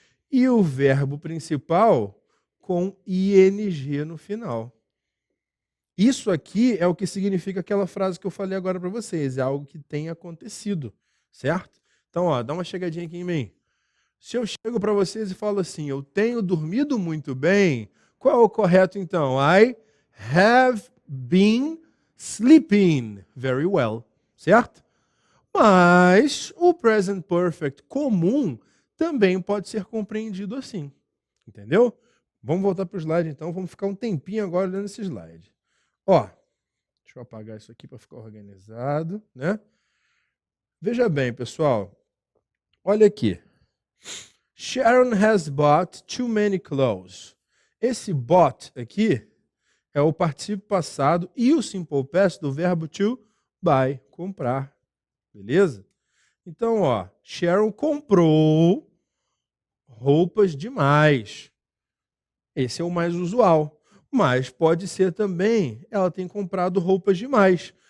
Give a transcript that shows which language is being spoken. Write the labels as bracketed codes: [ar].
[pt] E o verbo principal com ing no final. Isso aqui é o que significa aquela frase que eu falei agora para vocês. É algo que tem acontecido, certo? Então, ó, dá uma chegadinha aqui em mim. Se eu chego para vocês e falo assim, eu tenho dormido muito bem, qual é o correto então? [en] I have been sleeping very well, certo? [pt] Mas o present perfect comum também pode ser compreendido assim, entendeu? Vamos voltar para o slide então, vamos ficar um tempinho agora olhando esse slide. Ó, deixa eu apagar isso aqui para ficar organizado, né? Veja bem, pessoal, olha aqui. [en] Sharon has bought too many clothes. [pt] Esse bought aqui é o particípio passado e o simple past do verbo to buy, comprar. Beleza? Então, ó, Sharon comprou roupas demais. Esse é o mais usual. Mas pode ser também, ela tem comprado roupas demais.